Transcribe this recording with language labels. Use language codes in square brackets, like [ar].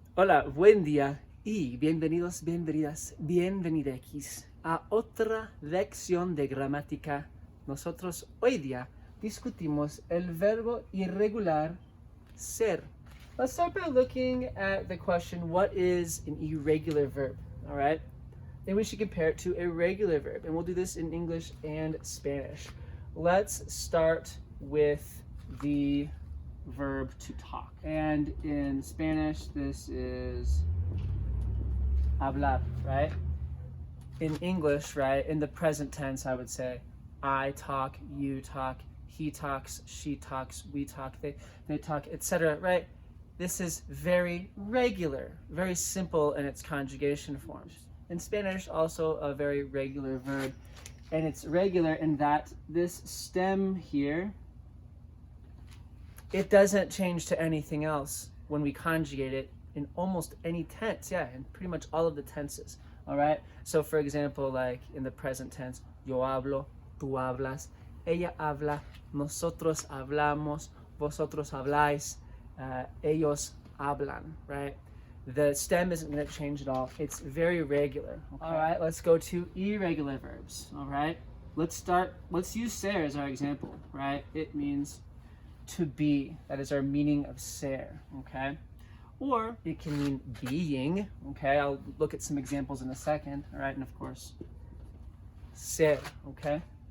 [es] Hola, buen día y bienvenidos, bienvenidas, bienvenidex a otra lección de gramática. Nosotros hoy día discutimos el verbo irregular ser. [en] Let's start by looking at the question, what is an irregular verb? All right? Then we should compare it to a regular verb, and we'll do this in English and Spanish. Let's start with the verb to talk. And in Spanish, this is hablar, right? In English, right, in the present tense, I would say I talk, you talk, he talks, she talks, we talk, they talk, etc., right? This is very regular, very simple in its conjugation forms. In Spanish, also a very regular verb, and it's regular in that this stem here, it doesn't change to anything else when we conjugate it in almost any tense, in pretty much all of the tenses, all right? So for example, like in the present tense, [es] yo hablo, tú hablas, ella habla, nosotros hablamos, vosotros habláis, ellos hablan, [en] right? The stem isn't going to change at all. It's very regular. Okay. All right, let's go to irregular verbs, all right? Let's use ser as our example, right? It means to be. That is our meaning of ser, okay? Or it can mean being, okay? I'll look at some examples in a second, all right? And of course, ser, okay?